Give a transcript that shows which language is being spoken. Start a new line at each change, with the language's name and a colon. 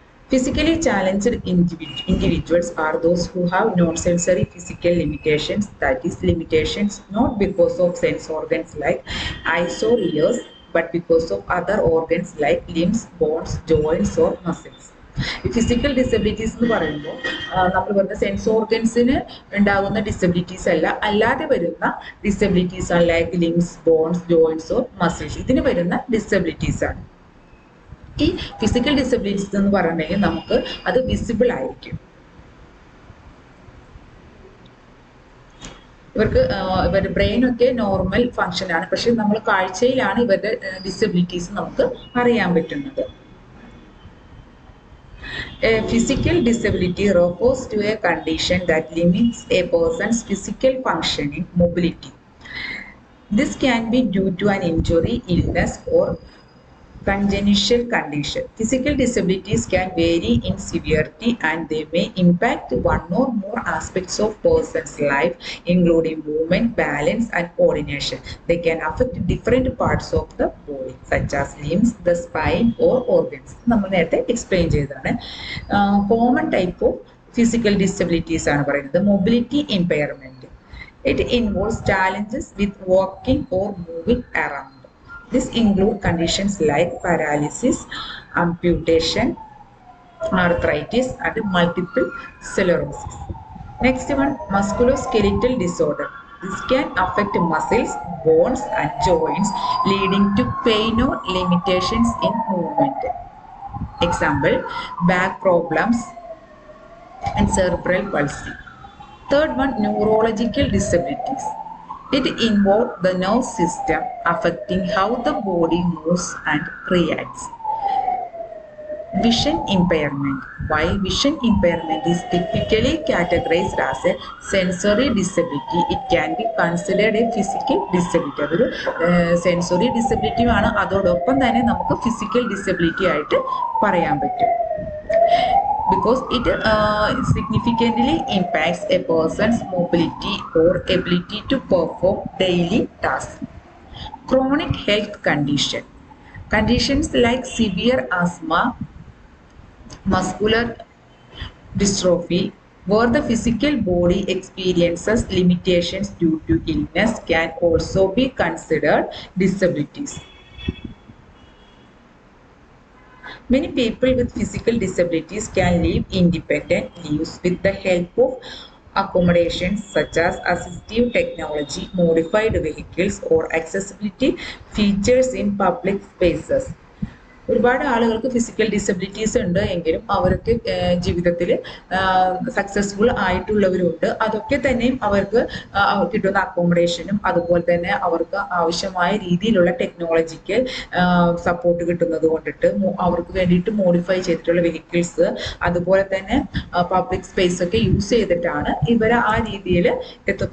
English: Physically challenged individuals are those who have non-sensory physical limitations, that is limitations not because of sense organs like eyes or ears, but because of other organs like limbs, bones, joints or muscles.
Malayalam: ഈ physical disabilities എന്ന് പറയുമ്പോൾ നമ്മൾ പറഞ്ഞ sense ഓർഗൻസിന് ഉണ്ടാകുന്ന disabilities അല്ല, അല്ലാതെ വരുന്ന disabilities ആണ്
English: Like limbs, bones, joints or muscles.
Malayalam: ഇതിന് വരുന്ന ഡിസബിലിറ്റീസ് ആണ്. ഈ ഫിസിക്കൽ ഡിസബിലിറ്റീസ് എന്ന് പറഞ്ഞിട്ടുണ്ടെങ്കിൽ നമുക്ക് അത് വിസിബിൾ ആയിരിക്കും. ഇവരുടെ ബ്രെയിനൊക്കെ നോർമൽ ഫങ്ഷൻ ആണ്, പക്ഷെ നമ്മൾ കാഴ്ചയിലാണ് ഇവരുടെ ഡിസബിലിറ്റീസ് നമുക്ക് അറിയാൻ പറ്റുന്നത്.
English: A physical disability refers to a condition that limits a person's physical functioning, mobility. This can be due to an injury, illness, or congenital condition. Physical disabilities can vary in severity and they may impact one or more aspects of person's life, including movement, balance, and coordination. They can affect different parts of the body, such as limbs, the spine, or organs.
Malayalam: നമ്മൾ നേരത്തെ explain ചെയ്തതാണ്.
English: common type of physical disabilities
Malayalam: ആണ് പറയുന്നത് mobility impairment.
English: It involves challenges with walking or moving around. This includes conditions like paralysis, amputation, arthritis, and multiple sclerosis. Next one, musculoskeletal disorder. This can affect muscles, bones, and joints, leading to pain or limitations in movement. Example, back problems and cerebral palsy. Third one, neurological disabilities. It involves the nerve system affecting how the body moves and reacts. Vision impairment. While vision impairment is typically categorized as a sensory disability, it can be considered a physical disability.
Malayalam: അതൊരു sensory disability ആണ്, അതോടൊപ്പം തന്നെ നമുക്ക് physical disability ആയിട്ട് പറയാൻ പറ്റും.
English: Because it significantly impacts a person's mobility or ability to perform daily tasks. Chronic health conditions like severe asthma, muscular dystrophy, where the physical body experiences limitations due to illness, can also be considered disabilities. Many people with physical disabilities can live independent lives with the help of accommodations such as assistive technology, modified vehicles, or accessibility features in public spaces.
Malayalam: ഒരുപാട് ആളുകൾക്ക് physical disabilities ഉണ്ട് എങ്കിലും അവർക്ക് ജീവിതത്തിൽ successful ആയിട്ടുള്ളവരുണ്ട്. അതൊക്കെ തന്നെയും അവർക്ക് കിട്ടുന്ന അക്കോമഡേഷനും അതുപോലെ തന്നെ അവർക്ക് ആവശ്യമായ രീതിയിലുള്ള ടെക്നോളജിക്കൽ സപ്പോർട്ട് കിട്ടുന്നത് കൊണ്ടിട്ട് അവർക്ക് വേണ്ടിയിട്ട് മോഡിഫൈ ചെയ്തിട്ടുള്ള വെഹിക്കിൾസ് അതുപോലെ തന്നെ പബ്ലിക് സ്പേസ് ഒക്കെ യൂസ് ചെയ്തിട്ടാണ് ഇവരെ ആ രീതിയിൽ എത്തും.